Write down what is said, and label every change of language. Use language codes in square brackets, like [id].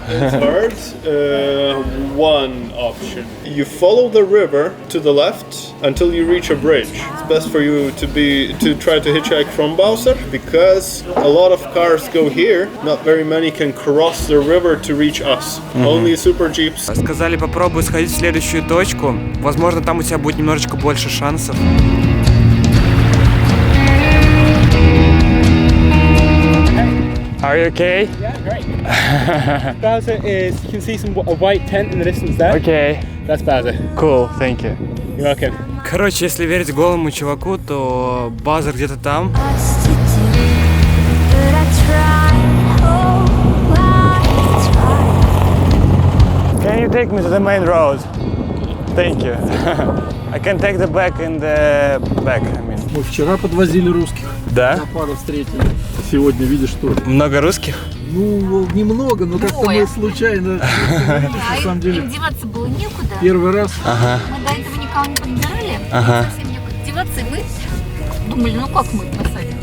[en] It's hard. One option. You follow the river to the left until you reach a bridge. It's best for you to try to hitchhike from Bowser because a lot of cars go here. Not very many can cross the river to reach us. Only super jeeps. [ru] Сказали, попробуй сходить в следующую точку. Возможно, там у тебя будет немножечко больше шансов. [en] Are you okay? Yeah, great. Bowser is, you can see a white tent in the distance there. Okay. That's Bowser. Cool, thank you. You're welcome. [ru] Короче, если верить голому чуваку, то Базар где-то там. [en] Can you take me to the main road? Thank you. I can take the back in the back, I mean. [ru] Мы вчера подвозили русских. Да? Напада встретили. Сегодня, видишь, что? Много русских? Ну, немного, но как-то мы случайно на самом деле. Им деваться было некуда. Первый раз. Ага. Мы до этого никого не подбирали. Ага. Совсем некуда деваться. И мы думали, ну как мы посадим?